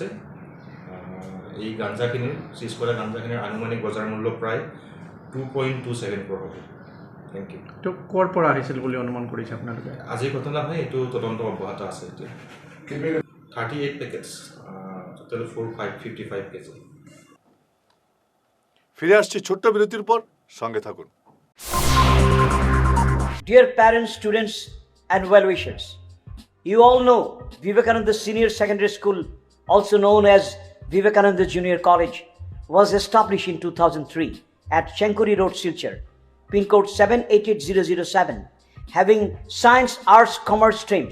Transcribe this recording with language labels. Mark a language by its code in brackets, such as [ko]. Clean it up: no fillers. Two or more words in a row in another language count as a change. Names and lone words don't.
[as] এই গাঞ্জাখিনিৰ চিজ কৰা গাঞ্জাখিনিৰ আনুমানিক বজাৰ মূল্য প্ৰায় 2.27 crore হ'ব। [en] thank you. [as] তো ক'ৰ পৰা আহিছিল বুলি অনুমান কৰিছে আপোনালোকে? আজিৰ ঘটনা হয়, এইটো তদন্ত অব্যাহত আছে এতিয়া। [en] 38 packets, total 455 kg. [bn] ফিরে আসছি ছোট্ট বিরতির পর, সঙ্গে থাকুন। [en] Dear parents, students, and well-wishers, you all know Vivekananda Senior Secondary School, also known as Vivekananda Junior College, was established in 2003 at Chenkuri Road, Silchar, pin code 788007, having science, arts, commerce streams.